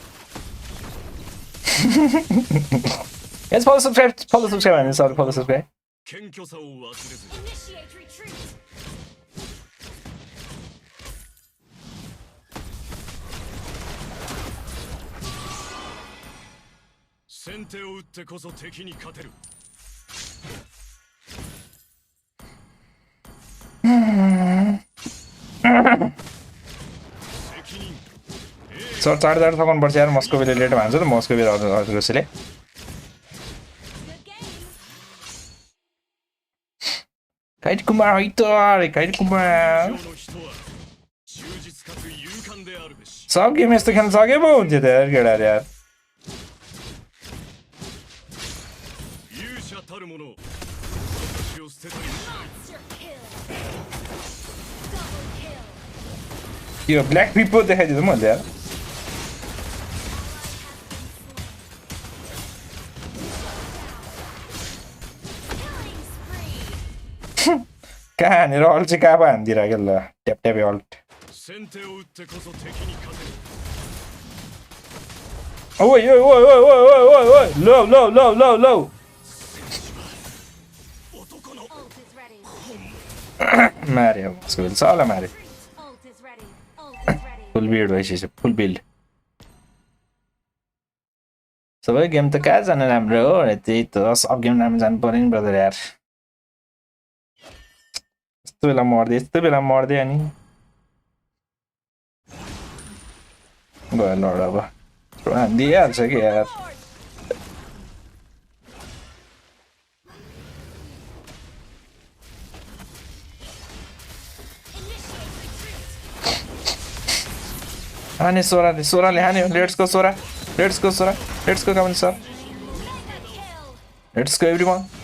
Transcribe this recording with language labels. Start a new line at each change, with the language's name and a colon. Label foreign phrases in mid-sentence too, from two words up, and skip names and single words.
English: Yes, follow subscribe
Nepali: हान्नु सर
English: follow subscribe
Japanese: 謙虚さを忘れず
English: Initiate retreat.
Japanese: 先手を打ってこそ敵に勝てる
Nepali: सर 4 थकाउनुपर्छ यार मस्कोभीले लेट भान्छ त मस्कोभी हजुरले
English: Good game.
Nepali: काइट कुमार है त अरे काइट कुमार
Japanese: の人は忠実かつ勇敢であるべし
Nepali: सब गेम यस्तो खेल्न सके पो हुन्थ्यो त यार केटाहरु यार
Japanese: 勇者たる者私を捨てたりしない
English: Monster kill. Double kill.
Nepali: यो ब्ल्याक पिपो देखाइदियो मैले यार
English: Killing spree.
Nepali: कहाँनिर अल्छी कापा हान्दिरहेको ल ट्याप ट्यापे अल्ट
Japanese: 先手を打ってこそ敵に勝てる
Nepali: ओइ ओइ ओइ ओइ ओइ ओइ ओइ ओइ लो लो लो लो लो
Japanese: 男の
English: Ult is ready.
Nepali: मार्यो मस्कोभिल सबलाई मार्यो
English: Ult is ready. Ult is ready. full build
Nepali: भइसक्यो
English: full build
Nepali: सबै गेम त कहाँ जानु राम्रो हो त्यही त सब गेम राम्रो जानु पर्यो नि ब्रदर यार यस्तो बेला मर्दै अनि गयो लड अब दिइहाल्छ कि यार हाने सोराले हान्यो
English: let's go
Nepali: सोरा
English: come on sir let's go everyone